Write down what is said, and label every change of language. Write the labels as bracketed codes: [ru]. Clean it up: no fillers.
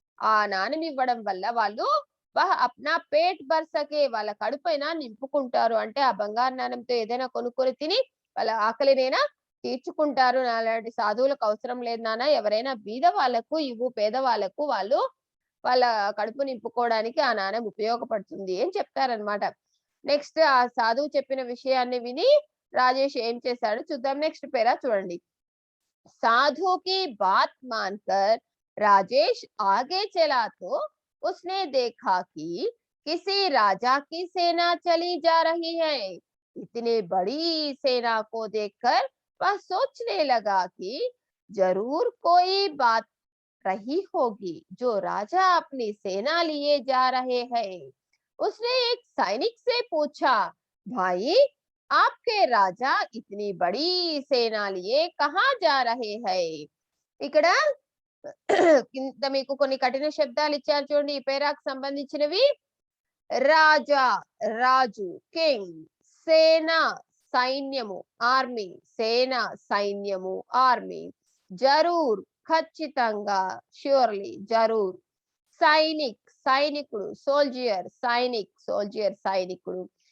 [te] ఆ నాణెం ఇవ్వడం వల్ల వాళ్ళు [hi] వహ అప్నా పేట్ భర్ సకే [te] వాళ్ళ కడుపైన నింపుకుంటారు, అంటే ఆ బంగారు నాణెంతో ఏదైనా కొనుక్కొని తిని వాళ్ళ ఆకలినైనా తీర్చుకుంటారు, అలాంటి సాధువులకు అవసరం లేదు నాన్న, ఎవరైనా బీద వాళ్ళకు ఇవ్వు, పేదవాళ్ళకు వాళ్ళు వాళ్ళ కడుపు నింపుకోవడానికి ఆ నాణెం ఉపయోగపడుతుంది అని చెప్తారనమాట. నెక్స్ట్ ఆ సాధువు చెప్పిన విషయాన్ని విని రాజేష్ ఏం చేశాడో చూద్దాం. నెక్స్ట్ పేరా చూడండి, [hi] साधु की बात मानकर राजेश आगे चला तो उसने देखा कि किसी राजा की सेना चली जा रही है, इतनी बड़ी सेना को देखकर वह सोचने लगा कि जरूर कोई बात रही होगी जो राजा अपनी सेना लिए जा रहे हैं। उसने एक सैनिक से पूछा, भाई आपके राजा इतनी बड़ी सेना लिए कहाँ जा रहे हैं। [te] ఇక్కడ కింద మీకు కొన్ని కఠిన శబ్దాలు ఇచ్చారు చూడండి, ఈ పేరాకు సంబంధించినవి. రాజా రాజు, కింగ్, సేన సైన్యము, ఆర్మీ, సేన సైన్యము, ఆర్మీ, జరూర్ ఖచ్చితంగా, ష్యూర్లీ, జరూర్, సైనిక్ సైనికుడు, సోల్జియర్ సైనిక్, సోల్జియర్ సైనికుడు.